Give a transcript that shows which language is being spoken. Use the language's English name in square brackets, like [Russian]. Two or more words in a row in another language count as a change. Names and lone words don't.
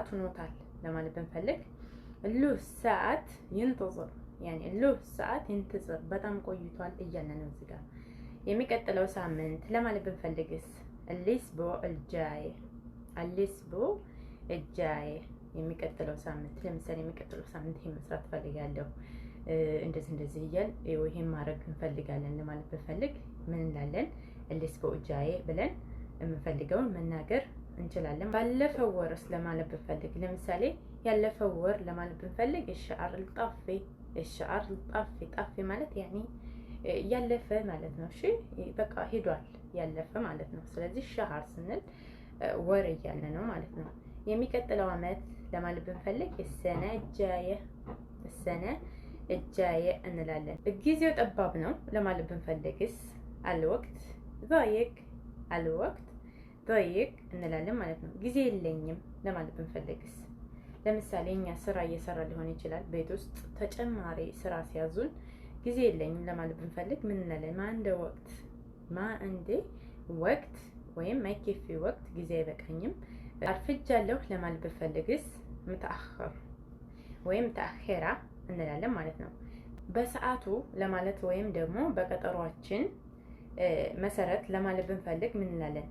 [Amharic] ሆኖታል ለማለት ብንፈልግ [Arabic] له ساعة ينتظر፣ [Amharic] ያኔ [Arabic] له ساعة ينتظر [Amharic] በጣም ቆይቷል እያለ ነው እዚህ ጋር። የሚቀጥለው ሳምንት ለማለት ብንፈልግስ [Arabic] الأسبوع الجاي፣ الأسبوع الجاي [Amharic] የሚቀጥለው ሳምንት። ለምሳሌ የሚቀጥለው ሳምንት ይሄን መስራት ፈልጋለሁ እንደዚህ እንደዚህ እያል ይሄን ማድረግ እንፈልጋለን ለማለት ብንፈልግ ምን እንላለን? [Arabic] الأسبوع الجاي [Amharic] ብለን የምንፈልገውን መናገር እንችላለን። ባለፈው ወርስ ለማለት ብንፈልግ ለምሳሌ ያለፈው ወር ለማለት ብንፈልግ [Arabic] الشهر الطافي፣ الشهر الطافي [Amharic] ጣፊ ማለት ያኔ ያለፈ ማለት ነው። እሺ በቃ ሄዷል ያለፈ ማለት ነው። ስለዚህ ሸሃር ስንል ወር እያለ ነው ማለት ነው። የሚቀጥለው አመት ለማለት ብንፈልግ [Arabic] السنة الجاية፣ السنة الجاية [Amharic] እንላለን። ጊዜው ጠባብ ነው ለማለት ብንፈልግስ [Arabic] الوقت ضيق፣ الوقت ضيق [Amharic] እንላለን ማለት ነው። ጊዜ የለኝም ለማለት ብንፈልግስ ለምሳሌ እኛ ስራ እየሰራ ሊሆን ይችላል። ቤት ውስጥ ተጨማሪ ስራ ሲያዙን ጊዜ የለኝም ለማለት ብንፈልግ ምን እንላለን? [Arabic] ما عندي وقت፣ ما عندي وقت [Amharic] ወይም [Arabic] ما يكفي وقت [Amharic] ጊዜ አይበቃኝም። አርፍጃለሁ ለማለት ብንፈልግስ ምትአኸር ወይም ተአኸራ እንላለን ማለት ነው። በሰዓቱ ለማለት ወይም ደግሞ በቀጠሯችን መሰረት ለማለት ብንፈልግ ምን እንላለን?